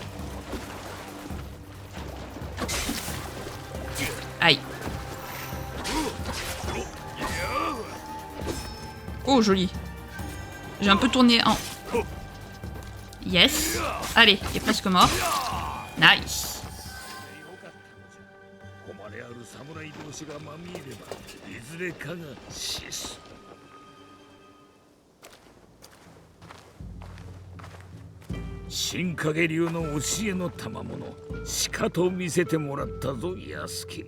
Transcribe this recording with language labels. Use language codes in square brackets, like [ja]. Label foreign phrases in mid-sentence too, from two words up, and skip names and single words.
[fr] Aïe. Oh, joli. J'ai un peu tourné en... Yes. Allez, il est presque mort. Nice. [ja] 誉れある侍同士がまみえればいずれかが死す。新影流の教えの賜物しかと見せてもらったぞ安家。